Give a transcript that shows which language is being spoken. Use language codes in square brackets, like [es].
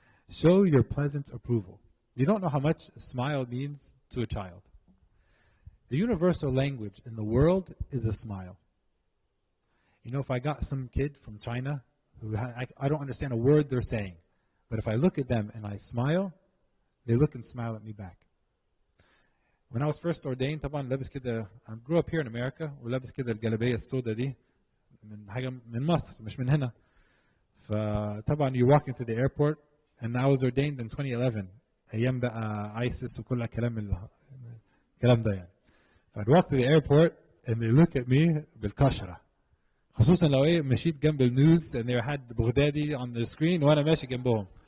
[en] Show your pleasant approval. You don't know how much a smile means to a child. The universal language in the world is a smile. If I got some kid from China who I don't understand a word they're saying, but if I look at them and I smile, they look and smile at me back. When I was first ordained, [ar] طبعا لابس كده, [en] I grew up here in America, [ar] ولابس كده الجلابية السوداء دي من حاجة من مصر مش من هنا. فطبعا [en] you're walking through the airport, and I was ordained in 2011. [ar] أيام بقى ISIS وكل الكلام ده يعني. [en] I'd walk to the airport and they look at me [ar] بالكشرة. خصوصا لو مشيت جنب النيوز [en] and they had [ar] بغدادي [en] on the screen [ar] وانا ماشي جنبهم.